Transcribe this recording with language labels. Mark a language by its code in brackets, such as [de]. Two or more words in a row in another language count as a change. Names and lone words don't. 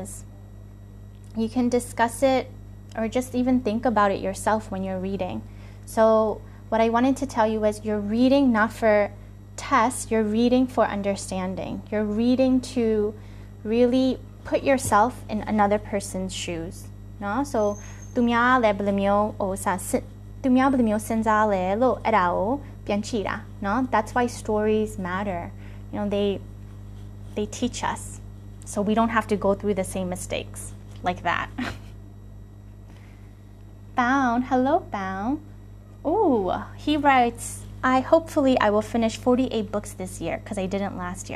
[en] You can discuss it or just even think about it yourself when you're reading. So what I wanted to tell you is you're reading not for tests, you're reading for understanding. You're reading to really put yourself in another person's shoes. [my] No? So သူများလည်းဘယ်လိုမျိုးသူများဘယ်လိုမျိုးစဉ်းစားလဲလို့အဲ့ဒါကိုပြန်ကြည့်တာ no? [en] That's why stories matter. They teach us. So we don't have to go through the same mistakes like that. Bound, hello Bound. Ooh, he writes, hopefully I will finish 48 books this year because I didn't last year.